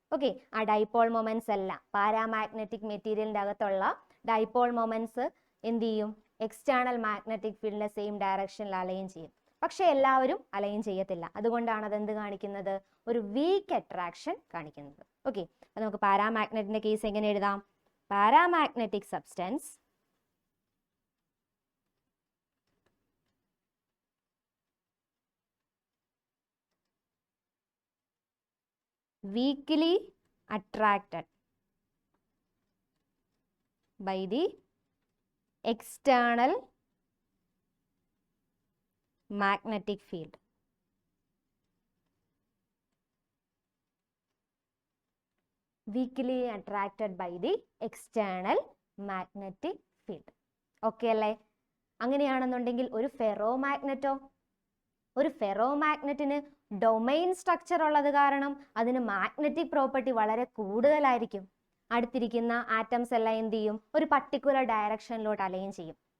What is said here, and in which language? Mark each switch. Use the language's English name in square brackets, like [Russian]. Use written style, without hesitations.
[Malayalam] Okay, ആ dipole moments എല്ലാം paramagnetic മെറ്റീരിയലിന്റെ അകത്തുള്ള ഡൈപോൾ മൊമെന്റ്സ് എന്ത് ചെയ്യും? എക്സ്റ്റേണൽ മാഗ്നറ്റിക് ഫീൽഡിന്റെ സെയിം ഡയറക്ഷനിൽ അലൈൻ ചെയ്യും. പക്ഷെ എല്ലാവരും അലൈൻ ചെയ്യത്തില്ല. അതുകൊണ്ടാണ് അതെന്ത് കാണിക്കുന്നത്? ഒരു വീക്ക് അട്രാക്ഷൻ കാണിക്കുന്നത്. ഓക്കെ, അപ്പൊ നമുക്ക് പാരാമാഗ്നറ്റിന്റെ കേസ് എങ്ങനെ എഴുതാം? [English] Paramagnetic substance weakly attracted by the external magnetic field. Weakly attracted by the external magnetic field. [Malayalam] Okay അല്ലേ? അങ്ങനെയാണെന്നുണ്ടെങ്കിൽ ഒരു ഫെറോമാഗ്നറ്റോ? ഒരു ഫെറോമാഗ്നറ്റിന് ഡൊമൈൻ സ്ട്രക്ചർ ഉള്ളത് കാരണം അതിന് മാഗ്നറ്റിക് പ്രോപ്പർട്ടി വളരെ കൂടുതലായിരിക്കും. അടുത്തിരിക്കുന്ന ആറ്റംസ് എല്ലാം എന്ത് ചെയ്യും? ഒരു പർട്ടിക്കുലർ ഡയറക്ഷനിലോട്ട് അലൈൻ ചെയ്യും.